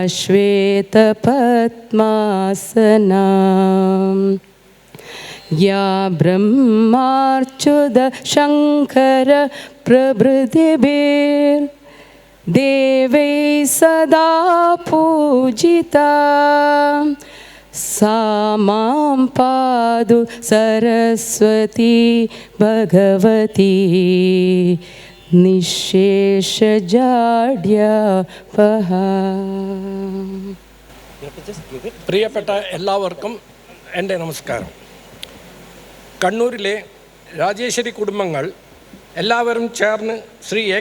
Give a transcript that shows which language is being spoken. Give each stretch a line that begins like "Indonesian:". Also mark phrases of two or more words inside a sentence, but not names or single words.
Sanskrit: श्वेतपद्मासना या ब्रह्मार्च्युत शङ्कर प्रभृतिभिर्देवैः सदा पूजिता सा मां पातु सरस्वती भगवती നിശേഷജാഡ്യപഹ.
Malayalam: പ്രിയപ്പെട്ട എല്ലാവർക്കും എൻ്റെ നമസ്കാരം. കണ്ണൂരിലെ രാജേശ്വരി കുടുംബങ്ങൾ എല്ലാവരും ചേർന്ന് ശ്രീ A.K.